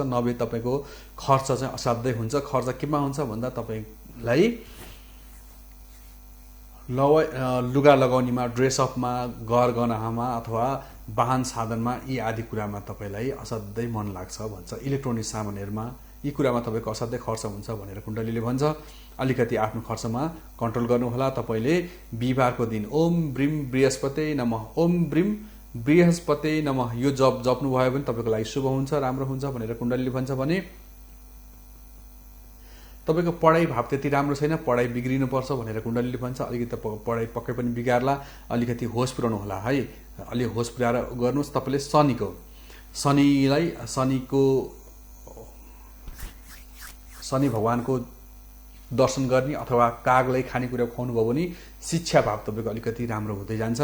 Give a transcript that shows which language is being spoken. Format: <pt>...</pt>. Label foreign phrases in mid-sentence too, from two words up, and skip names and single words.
<ne>नभए तपाईँको खर्च चाहिँ असाध्यै हुन्छ। खर्च केमा हुन्छ भन्दा तपाईँलाई लुगा लगाउनेमा, ड्रेसअपमा, गहनामा अथवा वाहन साधनमा यी आदि कुरामा तपाईँलाई असाध्यै मन लाग्छ भन्छ। इलेक्ट्रोनिक सामानहरूमा यी कुरामा तपाईँको असाध्यै खर्च हुन्छ भनेर कुण्डलीले भन्छ। अलिकति आफ्नो खर्चमा कन्ट्रोल गर्नुहोला। तपाईँले बिहिबारको दिन</ne> <sa>ओम ब्रीम बृहस्पते नमः, ओम ब्रीम बृहस्पते नमः</sa> <ne>यो जप्नु भयो भने तपाईँको लागि शुभ हुन्छ, राम्रो हुन्छ भनेर कुण्डलीले भन्छ। भने तपाईँको पढाइ भाव त्यति राम्रो छैन, पढाइ बिग्रिनुपर्छ भनेर कुण्डलीले भन्छ। अलिकति पढाइ पक्कै पनि बिगार्ला, अलिकति होस पुर्याउनु होला है। अलि होस पुर्याएर गर्नुहोस्। तपाईँले शनि भगवानको दर्शन गर्ने अथवा कागलाई खानेकुरा खुवाउनु भयो भने शिक्षा भाव तपाईँको अलिकति राम्रो हुँदै जान्छ।</ne>